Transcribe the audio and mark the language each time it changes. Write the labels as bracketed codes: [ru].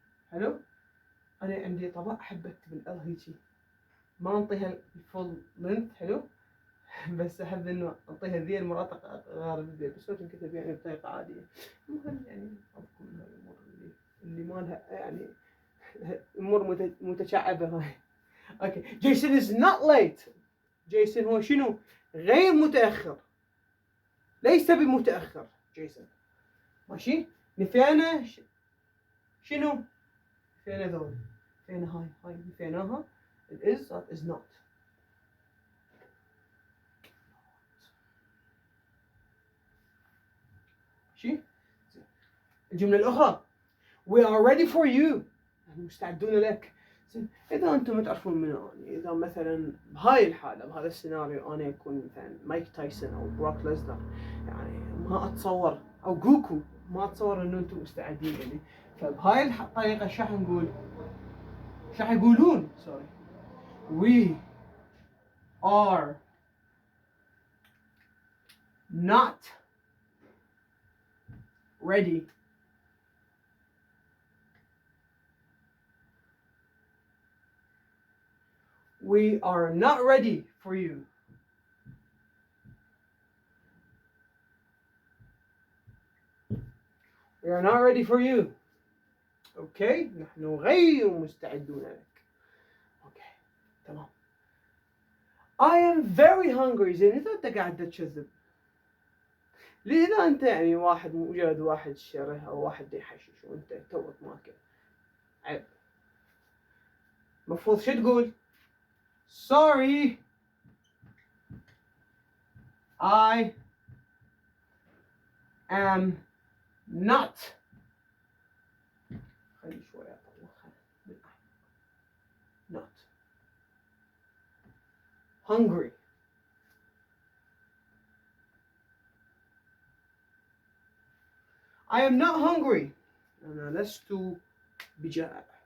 [ar] حلو؟ أنا عندي طبع أحب أكتب ال هيجي، ما أنطيها الفول لينث. حلو، بس أحب إنه أعطيها ذي المرات غالب ذي، بس ممكن تكتب يعني بطريقة عادية. المهم يعني أذكر من الأمور اللي ما لها يعني أمور متشعبة هاي. [en] Okay, Jason is not late. [ar] جيسون هو شنو؟ غير متأخر، ليس بمتأخر. جيسون ماشي. نفينا شنو؟ نفينا ذول، نفينا هاي نفيناها. [en] it is not. [ar] ماشي. الجملة الأخرى [en] we are ready for you. [ar] مستعدون لك. إذا أنتم ما تعرفون من أنا، إذا مثلا بهاي الحالة بهذا السيناريو أنا أكون مثلا مايك تايسون أو بروك ليزنر، يعني ما أتصور، أو جوكو، ما أتصور إنه أنتم مستعدين يعني. فبهاي الطريقة شو حنقول؟ شو حيقولون؟ سوري، [en] we are not ready we are not ready for you. We are not ready for you. Okay, [ar] نحن غير مستعدون لك. [en] Okay تمام. I am very hungry. [ar] زين إذا أنت قاعد تكذب، إذا أنت يعني واحد مجرد واحد شره أو واحد يحشش وأنت توك ماكل، عيب. مفروض شو تقول؟ [en] Sorry, I am not. [ar] خلي شوي أطلعها [en] not hungry. I am not hungry. [ar] أنا لست بجائع.